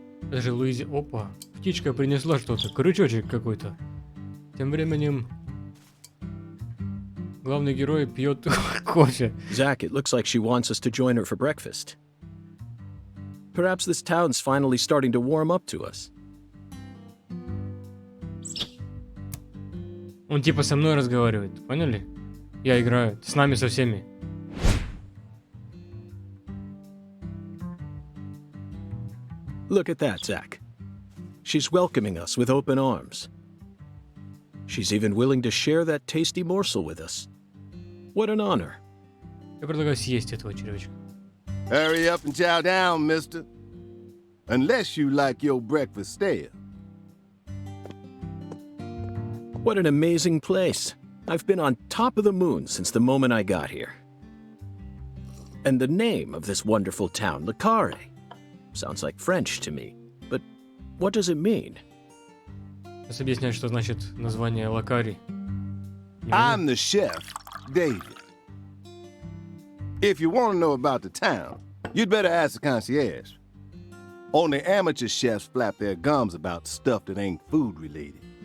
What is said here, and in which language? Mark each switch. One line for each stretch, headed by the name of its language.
Russian: Даже Луизи... Опа, птичка принесла что-то, крючочек какой-то. Тем временем... Главный герой пьет кофе.
English: Zach, it looks like she wants us to join her for breakfast. Perhaps this town's finally starting to warm up to us.
Russian: Он типа со мной разговаривает, поняли? Я играю, с нами со всеми.
English: Look at that, Zach. She's welcoming us with open arms. She's even willing to share that tasty morsel with us. What an honor.
Russian: Я предлагаю съесть этого червячка.
English: Hurry up and chow down, mister. Unless you like your breakfast stale. What an amazing place. I've been on top of the moon since the moment I got here. And the name of this wonderful town, Le Carré, sounds like French to me. But what does it mean?
Russian: Сейчас объясняю, что значит название Лакари.
English: I'm the chef, David. If you want to know about the town, you'd better ask the concierge. Only amateur chefs flap their gums about stuff that ain't food related.